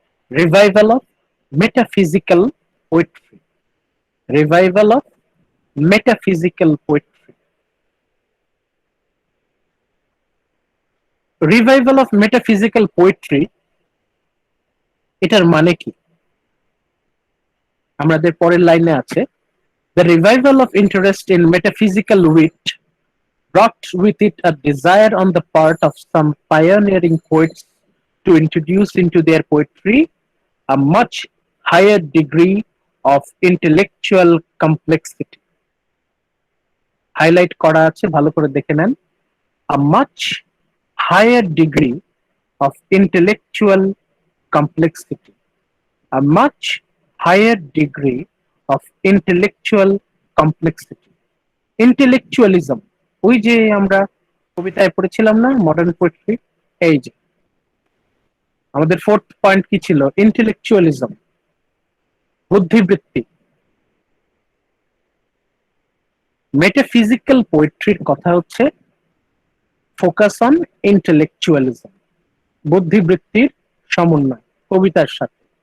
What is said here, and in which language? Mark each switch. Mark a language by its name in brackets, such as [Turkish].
[English] Revival of metaphysical poetry. Revival of metaphysical poetry. Revival of metaphysical poetry, [Bangla] এটার মানে কি? আমাদের পরের লাইনে আছে, [English] the revival of interest in metaphysical wit brought with it a desire on the part of some pioneering poets to introduce into their poetry a much higher degree of intellectual complexity. [Bangla] Highlight করা আছে, ভালো করে দেখে নেন। [English] a much higher degree of intellectual complexity. a much higher degree of intellectual complexity. [Bangla] Intellectualism, ওই যে আমরা কবিতায় পড়েছিলাম না মডার্ন পোয়েট্রি, এই যে আমাদের ফোর্থ পয়েন্ট কি ছিল? ইন্টেলেকচুয়ালিজম, বুদ্ধিবৃত্তি। মেটাফিজিক্যাল পোয়েট্রির কথা হচ্ছে ফোকাস অন ইন্টেলেকচুয়ালিজম, বুদ্ধিবৃত্তির সমন্বয় কবিতার সাথে।